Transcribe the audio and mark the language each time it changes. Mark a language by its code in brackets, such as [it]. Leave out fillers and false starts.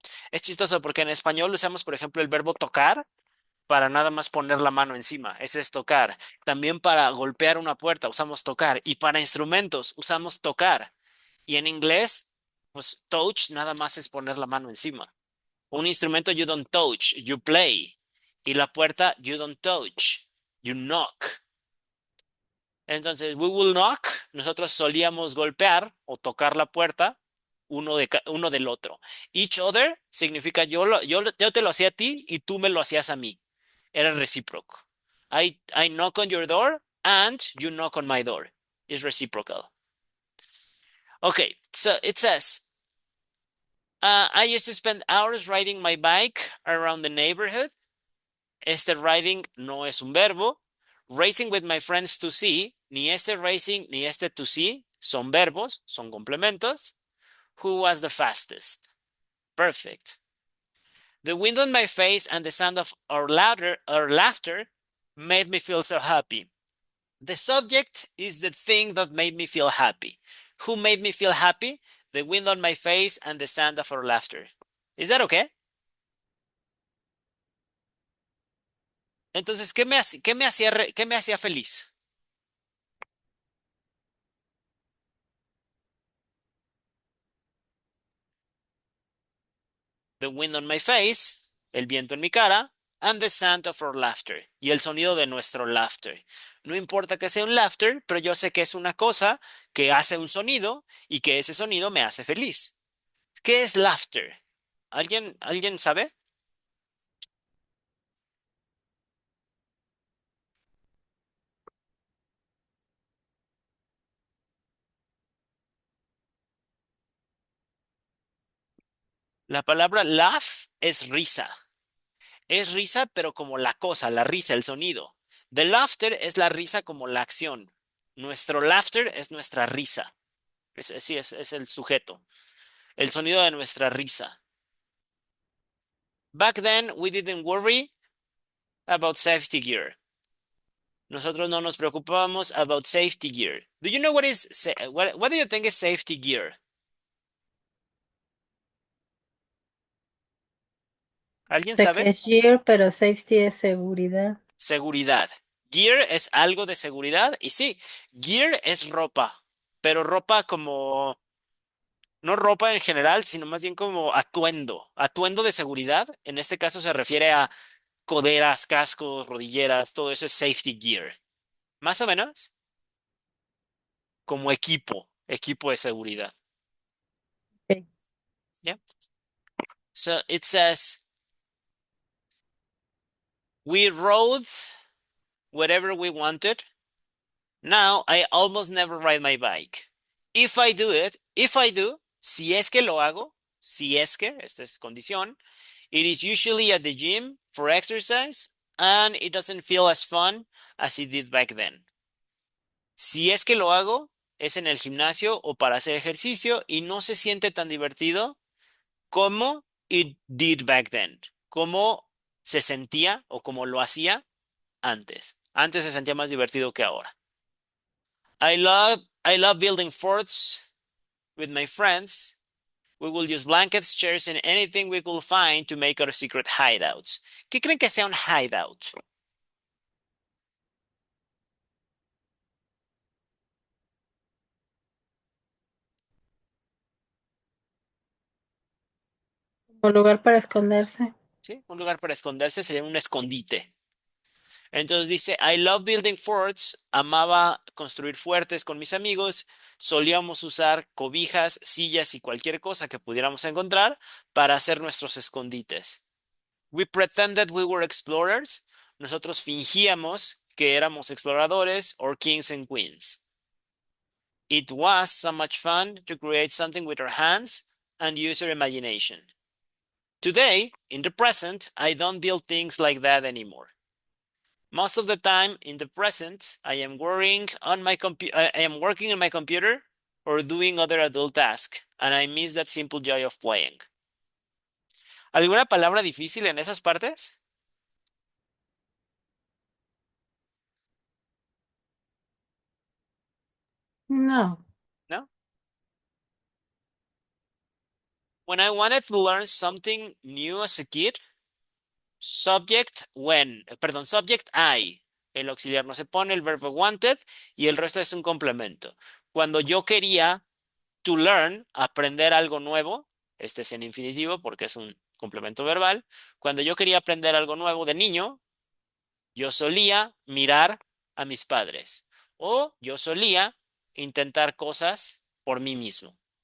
[es] Es chistoso porque en español usamos, por ejemplo, el verbo tocar para nada más poner la mano encima. Ese es tocar. También para golpear una puerta usamos tocar. Y para instrumentos usamos tocar. Y en inglés, pues touch nada más es poner la mano encima. Un instrumento [en] you don't touch, you play. [es] Y la puerta [en] you don't touch, you knock. [es] Entonces, [en] we will knock, [es] nosotros solíamos golpear o tocar la puerta uno del otro. [en] Each other [es] significa yo te lo hacía a ti y tú me lo hacías a mí. Era recíproco. [en] I knock on your door and you knock on my door. It's reciprocal. Okay, so it says, I used to spend hours riding my bike around the neighborhood. [es] Este riding no es un verbo. [en] Racing with my friends to see. [es] Ni este racing ni este to see son verbos, son complementos. [en] Who was the fastest? Perfect. The wind on my face and the sound of our laughter made me feel so happy. The subject is the thing that made me feel happy. Who made me feel happy? The wind on my face and the sound of our laughter. Is that okay? [es] Entonces, qué me hacía feliz? [en] The wind on my face, [es] el viento en mi cara, [en] and the sound of our laughter, [es] y el sonido de nuestro laughter. No importa que sea un laughter, pero yo sé que es una cosa que hace un sonido y que ese sonido me hace feliz. ¿Qué es laughter? ¿Alguien sabe? La palabra laugh es risa. Es risa, pero como la cosa, la risa, el sonido. The laughter es la risa como la acción. Nuestro laughter es nuestra risa. Sí, es el sujeto. El sonido de nuestra risa. [en] Back then, we didn't worry about safety gear. [es] Nosotros no nos preocupábamos [en] about safety gear. Do you know what do you think is safety gear? [es] ¿Alguien Sé que es year, pero safety es seguridad. Seguridad. Gear es algo de seguridad y sí, gear es ropa, pero ropa como, no ropa en general, sino más bien como atuendo, atuendo de seguridad. En este caso se refiere a coderas, cascos, rodilleras, todo eso es safety gear. Más o menos como equipo, equipo de seguridad. [en] Ok. Yeah. So it says, we rode wherever we wanted. Now I almost never ride my bike. If I do, [es] si es que lo hago, si es que, esta es condición, [en] it is usually at the gym for exercise and it doesn't feel as fun as it did back then. [es] Si es que lo hago, es en el gimnasio o para hacer ejercicio y no se siente tan divertido como [en] it did back then, [es] como se sentía o como lo hacía antes. Antes se sentía más divertido que ahora. [en] I love building forts with my friends. We will use blankets, chairs, and anything we could find to make our secret hideouts. [es] ¿Qué creen que sea un hideout? O lugar para esconderse. ¿Sí? Un lugar para esconderse sería un escondite. Entonces dice, [en] I love building forts. [es] Amaba construir fuertes con mis amigos. Solíamos usar cobijas, sillas y cualquier cosa que pudiéramos encontrar para hacer nuestros escondites. [en] We pretended we were explorers. [es] Nosotros fingíamos que éramos exploradores [en] or kings and queens. It was so much fun to create something with our hands and use our imagination. Today, in the present, I don't build things like that anymore. Most of the time in the present, I am working on my computer or doing other adult tasks, and I miss that simple joy of playing. [es] ¿Alguna palabra difícil en esas partes? No. No. [en] When I wanted to learn something new as a kid, subject I. [es] El auxiliar no se pone, el verbo wanted y el resto es un complemento. Cuando yo quería [en] to learn, [es] aprender algo nuevo, este es en infinitivo porque es un complemento verbal. Cuando yo quería aprender algo nuevo de niño, yo solía mirar a mis padres o yo solía intentar cosas por mí mismo.